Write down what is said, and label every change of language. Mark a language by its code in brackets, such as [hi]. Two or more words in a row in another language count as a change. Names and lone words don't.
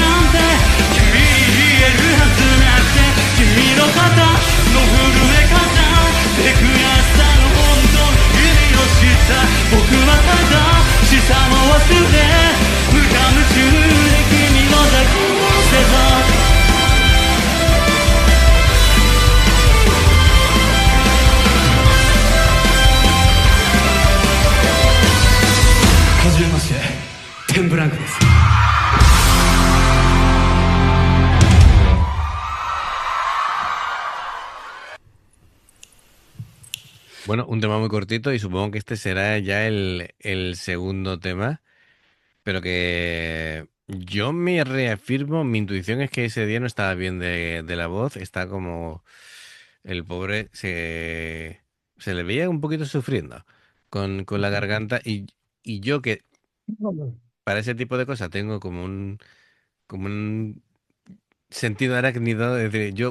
[ja] なんて君に言えるはずなくて君の肩の震え方で悔しさの本当の意味を知った僕はただ視差も忘れ無我夢中で君を抱き寄せたはじめましてテンブランクです [es] Bueno, un tema muy cortito y supongo que este será ya el segundo tema, pero que yo me reafirmo, mi intuición es que ese día no estaba bien de la voz, está como el pobre se le veía un poquito sufriendo con la garganta y yo que para ese tipo de cosas tengo como un sentido arácnido, es decir, yo